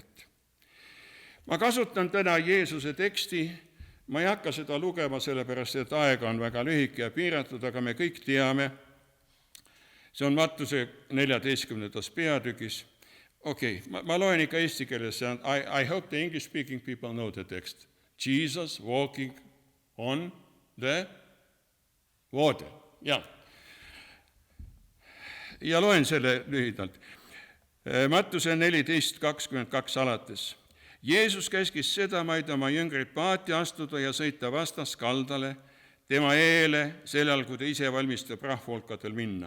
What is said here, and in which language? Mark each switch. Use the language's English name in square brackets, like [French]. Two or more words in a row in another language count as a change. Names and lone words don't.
[Estonian] Ma kasutan täna Jeesuse teksti, ma ei hakka seda lugema, sellepärast et aega on väga lühike ja piiratud, aga me kõik teame, see on Mattuse 14. peatükis. Okei, ma loen ikka eesti keeles, [English] I hope the English-speaking people know the text. Jesus walking on the water. [Estonian] Ja loen selle lühidalt. Mattuse 14:22 alates. Jeesus käskis sedamaid oma jüngreid paati astuda ja sõita vastas kaldale, tema eele sellal, kui ta ise valmistab rahvahulkadel minna.